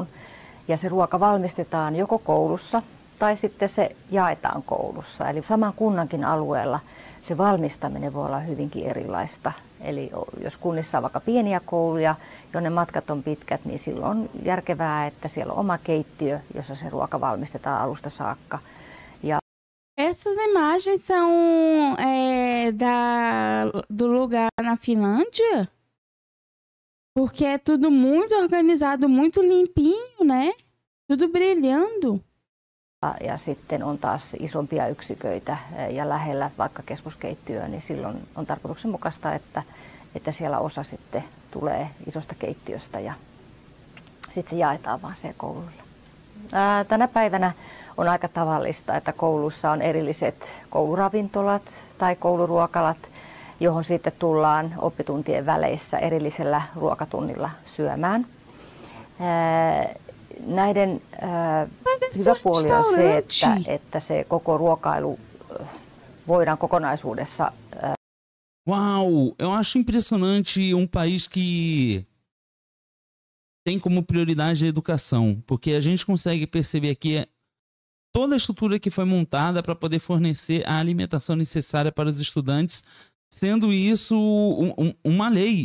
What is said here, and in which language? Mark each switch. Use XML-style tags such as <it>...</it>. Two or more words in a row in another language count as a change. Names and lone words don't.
<fi>Ja se ruoka valmistetaan joko koulussa tai sitten se jaetaan koulussa. Eli saman kunnankin alueella se valmistaminen voi olla hyvinkin erilaista. Eli jos kunnissa on vaikka pieniä kouluja, jonne matkat on pitkät, niin silloin on järkevää, että siellä on oma keittiö, jossa se ruoka valmistetaan alusta saakka.</fi> <pt>Essas imagens são do lugar na Finlândia? Porque é tudo muito organizado, muito limpinho, né? Tudo brilhando.</pt> <fi>Ja sitten on taas isompia yksiköitä ja lähellä vaikka keskuskeittiöä, niin silloin on tarkoituksenmukaista, että siellä osa sitten tulee isosta keittiöstä ja sitten se jaetaan vaan se kouluilla. Tänä päivänä on aika tavallista, että koulussa on erilliset kouluravintolat tai kouluruokalat, johon sitten tullaan oppituntien väleissä erillisellä ruokatunnilla syömään. Näiden hyvä puoli on se, että se koko ruokailu voidaan kokonaisuudessa.</fi> <pt>Uau, eu acho impressionante país que tem como prioridade a educação, porque a gente consegue perceber aqui toda a estrutura que foi montada para poder fornecer a alimentação necessária para os estudantes, sendo isso uma lei.</pt>